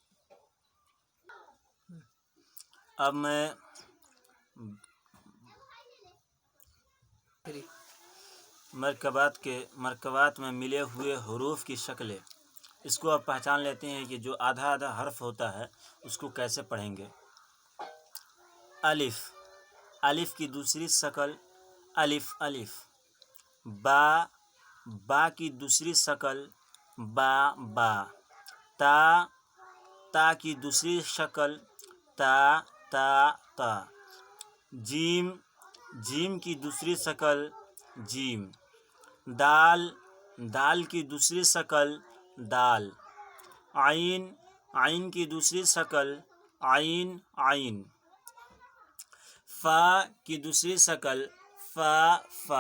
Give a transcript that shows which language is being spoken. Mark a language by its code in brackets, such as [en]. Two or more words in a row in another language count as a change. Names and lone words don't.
[ur] اب میں مرکبات میں ملے ہوئے حروف کی شکلیں، اس کو اب پہچان لیتے ہیں کہ جو آدھا آدھا حرف ہوتا ہے اس کو کیسے پڑھیں گے۔ الف، الف کی دوسری شکل الف الف۔ با، با کی دوسری شکل با با۔ تا، تا کی دوسری شکل تا تا تا۔ جیم، جیم کی دوسری شکل جیم۔ دال، دال کی دوسری شکل دال۔ عین، عین کی دوسری شکل عین عین۔ فا کی دوسری شکل فا فا۔